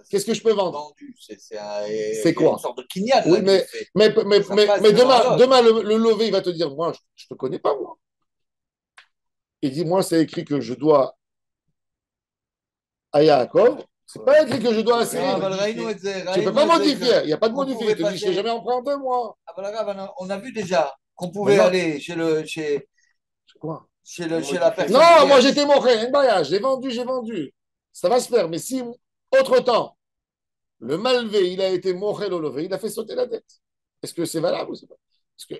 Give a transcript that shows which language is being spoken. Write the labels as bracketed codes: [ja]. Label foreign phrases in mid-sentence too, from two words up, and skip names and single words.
[fr] Qu'est-ce que je peux vendre? vendu. C'est quoi? Une sorte de kinyan. Oui, là, mais, qui fait. mais, mais, Ça mais, passe mais devant demain, l'autre. demain le levé, il va te dire, moi, je ne te connais pas, moi. Il dit, moi, c'est écrit que je dois à Yaakov. C'est pas écrit que je dois à Non, Cyril. [he] אבל ראינו את זה, [fr] Tu ne peux [he] ראינו [fr] pas [he] את זה [fr] modifier. Il n'y a pas de qu'on modifier. pouvait Il te dit, je t'ai passer. jamais emprunté, moi. [he] אבל הרב, [fr] on a vu déjà qu'on pouvait Maintenant, aller quoi? chez la personne Non, qui moi, a. j'étais moché. J'ai vendu. Ça va se faire. Mais si, autre-temps, le malvé, il a été moché le levé, il a fait sauter la dette. Est-ce que c'est valable ou c'est pas? Parce que